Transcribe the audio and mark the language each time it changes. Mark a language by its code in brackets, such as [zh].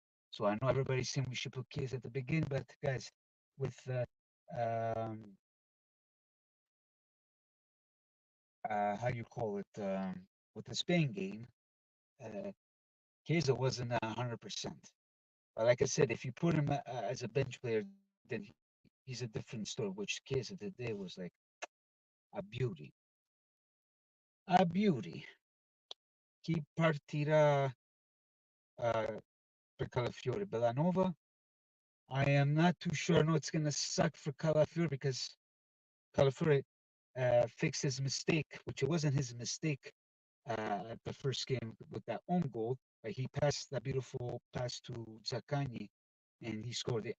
[en] So I know everybody's saying we should put kids at the beginning, but guys, with um, how you call it, with the Spain game, uh, Chiesa wasn't 100%. But like I said, if you put him as a bench player, then he's a different story. Which Chiesa today was like a beauty, a beauty. [it] Chi partirà per Calafiore? [en] Bellanova? I am not too sure. I know it's going to suck for Calafiore because Calafiore fixed his mistake, which it wasn't his mistake at the first game with that own goal. But he passed that beautiful pass to Zaccagni, and he scored it.